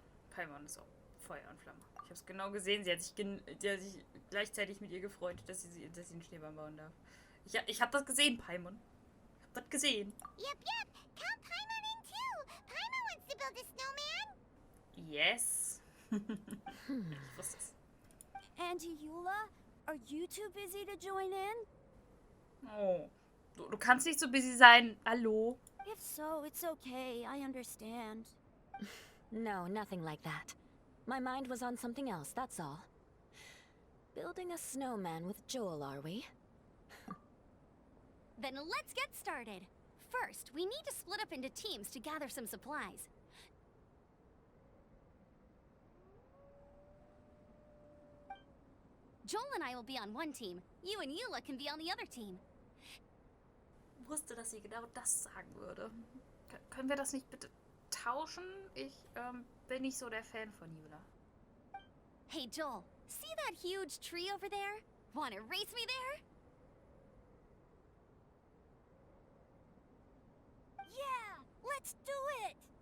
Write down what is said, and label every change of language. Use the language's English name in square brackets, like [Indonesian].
[German] Paimon ist auch Feuer und Flamme. Ich habe es genau gesehen. Sie hat sich gleichzeitig mit ihr gefreut, dass sie einen Schneemann bauen darf. Ich habe das gesehen, Paimon. Ich habe das gesehen. [English] Yep. Count Paimon in too. Paimon wants to build a snowman. [German] Yes. Ich wusste es. [English] Auntie Eula, are you too busy to join in? Oh. [German] Du kannst nicht so busy sein. Hallo? [English] If so, it's okay. I understand. No, nothing like that. My mind was on something else, that's all. Building a snowman with Joel, are we? Then let's get started. First, we need to split up into teams to gather some supplies. Joel and I will be on one team. You and Eula can be on the other team. [German] Ich wusste, dass sie genau das sagen würde. Können wir das nicht bitte tauschen? Ich bin nicht so der Fan von Eula. [English] Hey Joel, see that huge tree over there? Wanna race me there? Yeah, let's do it!